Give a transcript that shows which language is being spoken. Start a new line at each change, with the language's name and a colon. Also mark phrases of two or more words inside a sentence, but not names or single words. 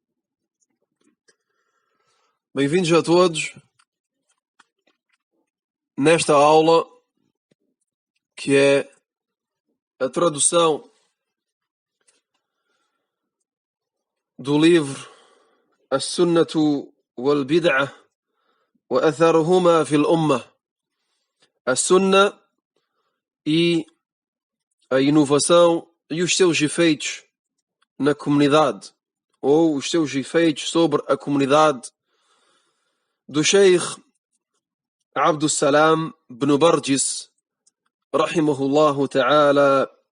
Portuguese: Bem-vindos a todos nesta aula que é a tradução do livro As-Sunnatu wal-Bid'ah wa atharuhuma fil Ummah. A Sunna e a inovação e os seus efeitos na comunidade, ou os seus efeitos sobre a comunidade, do Sheikh Abdul Salam ibn Barjis,
Arabic: رحمه الله تعالى.